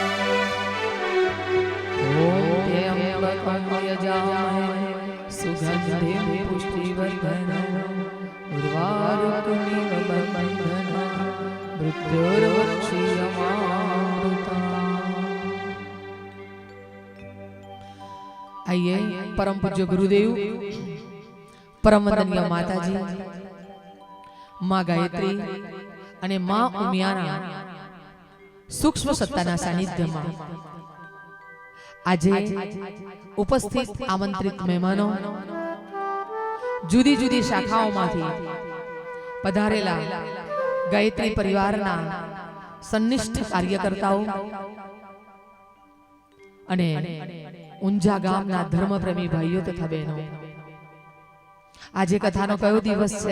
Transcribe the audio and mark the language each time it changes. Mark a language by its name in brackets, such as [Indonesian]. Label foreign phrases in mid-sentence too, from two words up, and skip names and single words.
[Sanskrit] ॐ त्र्यम्बकं यजामहे सुगन्धिं पुष्टिवर्धनम् उर्वारुकमिव बन्धनम् मृत्योर्मुक्षीयमामृतम्। [Hindi] आइए परम पूज्य गुरुदेव, परम वंदनीय माताजी, माँ गायत्री [Gujarati] અને માં ઉમિયાના સૂક્ષ્મ સત્તાના સાનિધ્યમાં આજે ઉપસ્થિત આમંત્રિત મહેમાનો, જુદી જુદી શાખાઓમાંથી પધારેલા ગાયત્રી પરિવારના સન્નિષ્ઠ કાર્યકર્તાઓ અને ઊંઝા ગામના ધર્મપ્રેમી ભાઈઓ તથા બહેનો, આજે કથાનો કયો દિવસ છે?